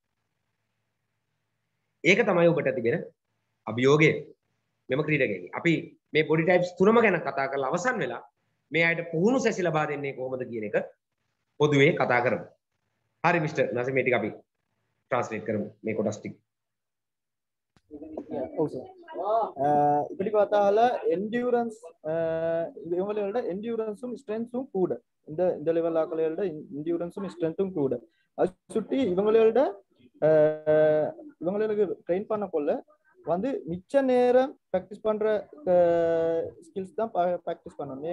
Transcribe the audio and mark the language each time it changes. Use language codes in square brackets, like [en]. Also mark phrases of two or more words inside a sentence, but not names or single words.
[si] ඒක තමයි ඔබට තිබෙන අභියෝගය මෙම ක්‍රීඩකයන්ගේ. අපි මේ බොඩි ටයිප්ස් තුනම ගැන කතා කරලා අවසන් වෙලා මේ අයට පුහුණු සැසි ලබා දෙන්නේ කොහොමද කියන එක පොදුවේ කතා කරමු. හරි මිස්ටර් නසීම් මේ ටික අපි ට්‍රාන්ස්ලේට් කරමු මේ කොටස් ටික. ඔව් සර්. [ta] இப்படி பார்த்தால என்டியூரன்ஸ் இவங்களோட என்டியூரன்ஸும் ஸ்ட்ரென்த்தும் கூட இந்த லெவல் ஆக்களோட என்டியூரன்ஸும் ஸ்ட்ரென்த்தும் கூட அது சுட்டி இவங்களுக்கு ட்ரெயின் பண்ணக்குள்ள வந்து மிச்ச நேரம் ப்ராக்டிஸ் பண்ற ஸ்கில்ஸ் தான் ப்ராக்டிஸ் பண்ணணும்.